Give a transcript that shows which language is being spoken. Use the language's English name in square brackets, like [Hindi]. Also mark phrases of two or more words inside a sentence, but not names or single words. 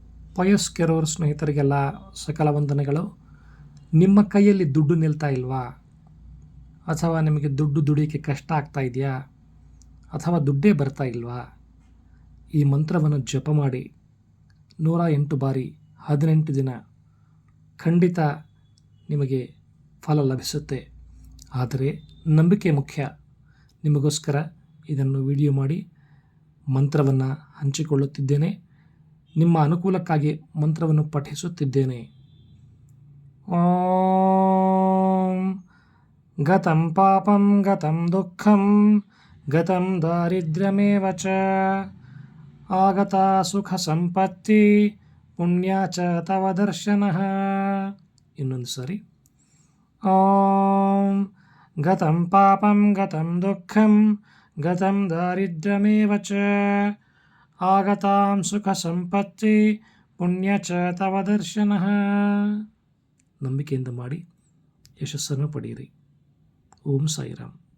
[Kannada] ಪಯಸ್ ಕೆರೋರ್ ಸ್ನೇಹಿತರಿಗೆಲ್ಲ ಸಕಲ ವಂದನೆಗಳು. ನಿಮ್ಮ ಕೈಯಲ್ಲಿ ದುಡ್ಡು ನಿಲ್ತಾ ಇಲ್ವಾ, ಅಥವಾ ನಿಮಗೆ ದುಡ್ಡು ದುಡಿಯೋಕ್ಕೆ ಕಷ್ಟ ಆಗ್ತಾ ಇದೆಯಾ, ಅಥವಾ ದುಡ್ಡೇ ಬರ್ತಾ ಇಲ್ವಾ, ಈ ಮಂತ್ರವನ್ನು ಜಪ ಮಾಡಿ 108 ಬಾರಿ 18 ದಿನ ಖಂಡಿತ ನಿಮಗೆ ಫಲ ಲಭಿಸುತ್ತೆ. ಆದರೆ ನಂಬಿಕೆ ಮುಖ್ಯ. ನಿಮಗೋಸ್ಕರ ಇದನ್ನು ವಿಡಿಯೋ ಮಾಡಿ ಮಂತ್ರವನ್ನು ಹಂಚಿಕೊಳ್ಳುತ್ತಿದ್ದೇನೆ. ನಿಮ್ಮ ಅನುಕೂಲಕ್ಕಾಗಿ ಮಂತ್ರವನ್ನು ಪಠಿಸುತ್ತಿದ್ದೇನೆ. [Sanskrit] ಓಂ ಗತಂ ಪಾಪಂ ಗತಂ ದುಃಖಂ ಗತಂ ದಾರಿದ್ರ್ಯಮೇವ ಚ ಆಗತಾ ಸುಖ ಸಂಪತ್ತಿ ಪುಣ್ಯ ಚ ತವ ದರ್ಶನಃ. [Kannada] ಇನ್ನೊಂದು ಸಾರಿ. [Sanskrit] ಓಂ ಗತಂ ಪಾಪಂ ಗತಂ ದುಃಖಂ ಗತಂ ದಾರಿದ್ರ್ಯಮೇವ ಚ ಆಗತಾಂ ಸುಖ ಸಂಪತ್ತಿ ಪುಣ್ಯ ಚ ತವ ದರ್ಶನಃ. [Kannada] ನಂಬಿಕೆಯಿಂದ ಮಾಡಿ ಯಶಸ್ಸನ್ನು ಪಡೆಯಿರಿ. ಓಂ ಸಾಯಿರಾಮ್.